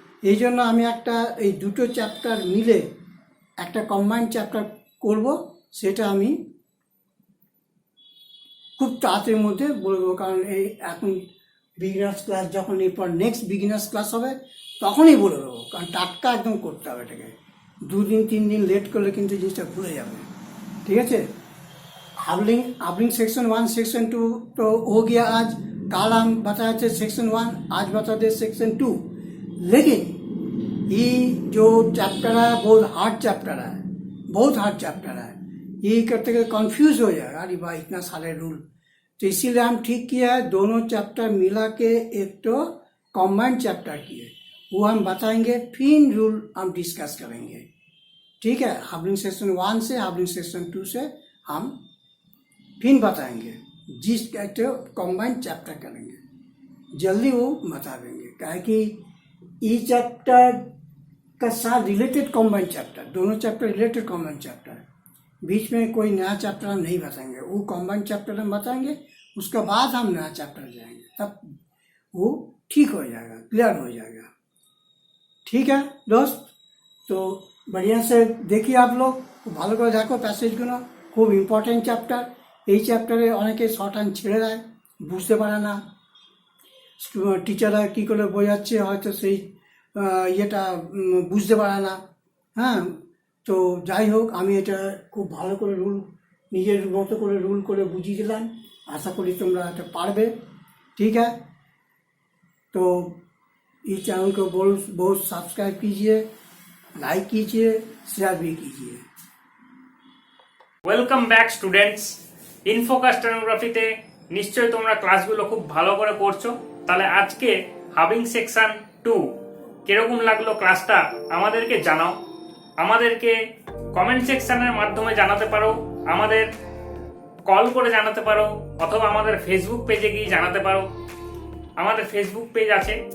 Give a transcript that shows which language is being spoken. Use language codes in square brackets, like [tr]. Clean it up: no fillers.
[bn] এই জন্য আমি এই দুটো চ্যাপ্টার মিলে একটা কম্বাইন্ড চ্যাপ্টার করব, সেটা আমি খুব তাড়াতাড়ির মধ্যে বলে দেবো। কারণ এই এখন বিগিনার্স ক্লাস, যখন এরপর নেক্সট বিগিনার্স ক্লাস হবে তখনই বলে দেবো, কারণ টাটকা একদম করতে হবে এটাকে। 2 দিন 3 দিন লেট করলে কিন্তু জিনিসটা ভুলে যাবে, ঠিক আছে? [hi] हाफिंग सेक्शन 1 सेक्शन 2 तो हो गया आज। कल हम बताए थे सेक्शन 1, आज बताते सेक्शन 2। लेकिन ये जो चैप्टर है बहुत हार्ड चैप्टर है, बहुत हार्ड चैप्टर है। ये करते करते कंफ्यूज हो जाएगा, अरे भाई इतना सारे रूल। तो इसीलिए हम ठीक किया है, दोनों चैप्टर मिला के एक तो कॉम्बाइंड चैप्टर किए, वो हम बताएंगे, फिर रूल हम डिस्कस करेंगे, ठीक है? हाफिंग सेक्शन 1 से हाफिंग सेक्शन 2 से हम फिर बताएंगे, जिस कहते हो कॉम्बाइंड चैप्टर करेंगे, जल्दी वो बता देंगे। क्या कि ई चैप्टर का साथ रिलेटेड कॉम्बाइंड चैप्टर, दोनों चैप्टर रिलेटेड कॉम्बाइंड चैप्टर, बीच में कोई नया चैप्टर हम नहीं बताएंगे। वो कॉम्बाइंड चैप्टर हम बताएंगे, उसके बाद हम नया चैप्टर जाएंगे, तब वो ठीक हो जाएगा, क्लियर हो जाएगा, ठीक है दोस्त? तो बढ़िया से देखिए आप लोग, [bn] ভালো করে দেখো প্যাসেজগুলো, খুব ইম্পর্টেন্ট চ্যাপ্টার। এই চ্যাপ্টারে অনেকে শর্ট হ্যান্ড ছেড়ে দেয়, বুঝতে পারে না, টিচাররা কী করে বোঝাচ্ছে হয়তো সেই ইয়েটা বুঝতে পারে না। হ্যাঁ, তো যাই হোক, আমি এটা খুব ভালো করে রুল, নিজের মতো করে রুল করে বুঝিয়ে দিলাম। [hi] आशा करी तुमरा [bn] এটা পারবে, [hi] ठीक है? तो इस चैनल को बहुत सब्सक्राइब कीजिए, लाइक कीजिए, शेयर भी कीजिए। [bn] Welcome back students. ইনফোকাস স্টেনোগ্রাফিতে নিশ্চয়ই তোমরা ক্লাসগুলো খুব ভালো করে করছো। তাহলে আজকে হাফিং সেকশন 2 কিরকম লাগলো ক্লাসটা আমাদেরকে জানাও। আমাদেরকে কমেন্ট সেকশনের মাধ্যমে জানাতে পারো, আমাদের কল করে জানাতে পারো, অথবা আমাদের ফেসবুক পেজে গিয়ে জানাতে পারো। আমাদের ফেসবুক পেজ আছে